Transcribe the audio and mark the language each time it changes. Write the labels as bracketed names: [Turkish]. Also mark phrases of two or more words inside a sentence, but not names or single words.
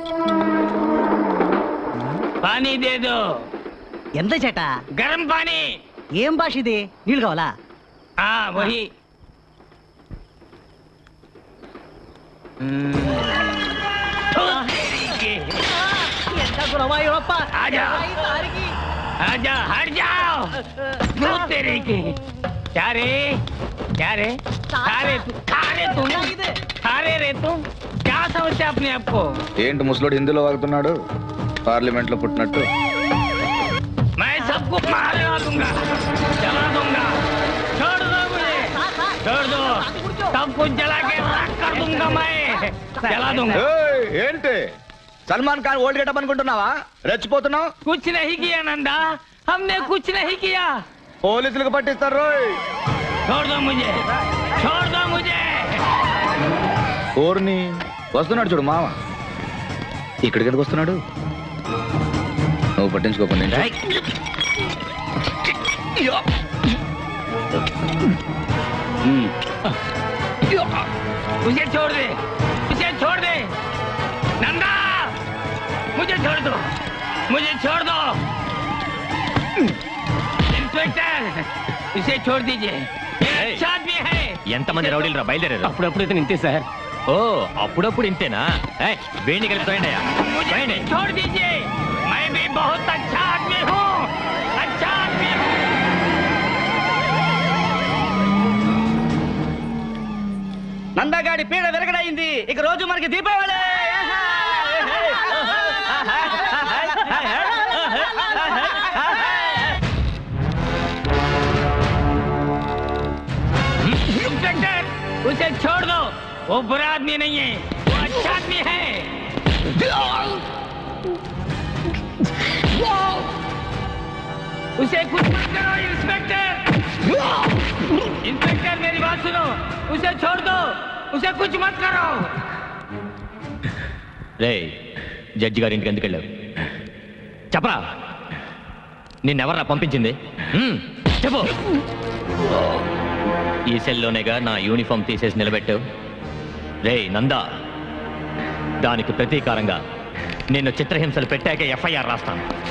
[Hindi] पानी दे दो. [Telugu] ఎంత చేట? [Hindi] गरम पानी. [Telugu] ఏం భాష ఇది? నీళ్ళు కావాలా? వహి. ఎంత గురవాయూరప్ప. [Hindi] आ जा हट जाओ. दूध तेरे की. क्या रे खा रहे रे तुम? क्या समझते अपने आप को? [Telugu] ఏంటి ముసలోడు హిందీలో వాగుతున్నాడు? పార్లమెంట్ లో పుట్టినట్టు. [Hindi] मैं सबको मारवा दूंगा, जला दूंगा. छोड़ दो मुझे, छोड़ दो. सब कुछ जला के राख कर दूंगा मैं. जला दूंगा. [Telugu] ఏయ్, ఏంటి సల్మాన్ ఖాన్ [English] old getup [Telugu] అనుకుంటున్నావా? రెచ్చిపోతున్నావు. [Hindi] कुछ नहीं किया नंदा, हमने कुछ नहीं किया. [Telugu] పోలీసులకు పట్టిస్తారు రోయ్. [Hindi] छोड़ दो मुझे, छोड़ दो मुझे. [Telugu] ఓర్ని వస్తున్నాడు చూడు మామ. ఇక్కడికి ఎందుకు వస్తున్నాడు? నువ్వు పట్టించుకోకుండా [Hindi] मुझे छोड़ दे, मुझे छोड़ दे. नंदा, मुझे छोड़ दो, मुझे छोड़ दो. इंस्पेक्टर, इसे छोड़ दीजिए. अच्छा आदमी है. [Telugu] ఎంతమంది రౌడీలు రా బయలుదేరారు? అప్పుడప్పుడు ఇంతే సార్. ఓ అప్పుడప్పుడు ఇంతేనా? వేణి కలిపి [Hindi] मुझे छोड़ दीजिए. मैं भी बहुत अच्छा आदमी हूँ, अच्छा आदमी हूँ. [Telugu] నందగాడి పీడ వెరగడైంది. ఇక రోజు మనకి దీపావళి. [Hindi] इंस्पेक्टर, उसे छोड़ दो. वो बुरा आदमी नहीं है, वो अच्छा आदमी है. उसे कुछ मत करो इंस्पेक्टर. इंस्पेक्टर मेरी बात सुनो, उसे छोड़ दो, उसे कुछ मत करो. [Telugu] రే జడ్జి గారి ఇంటికి ఎందుకు వెళ్ళావు? చెప్పరా, నిన్నెవర్రా పంపించింది? చెప్పు. ఈ సెల్లోనేగా నా యూనిఫామ్ తీసేసి నిలబెట్టావు. రే నందా, దానికి ప్రతీకారంగా నిన్ను చిత్రహింసలు పెట్టాక ఎఫ్ఐఆర్ రాస్తాను.